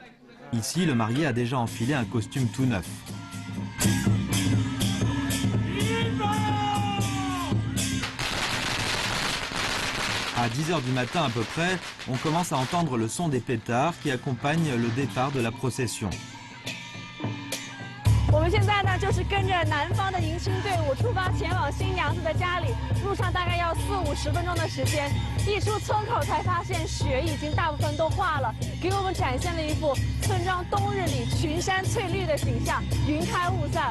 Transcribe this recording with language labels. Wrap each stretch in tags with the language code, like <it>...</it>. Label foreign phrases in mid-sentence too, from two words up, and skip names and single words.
<fr>Ici, le marié a déjà enfilé un costume tout neuf. À 10 h du matin à peu près, on commence à entendre le son des pétards qui accompagnent le départ de la procession.</fr> <zh>我们现在呢，就是跟着南方的迎亲队伍出发，前往新娘子的家里。路上大概要40-50分钟的时间，一出村口才发现雪已经大部分都化了，给我们展现了一幅村庄冬日里群山翠绿的景象，云开雾散。</zh>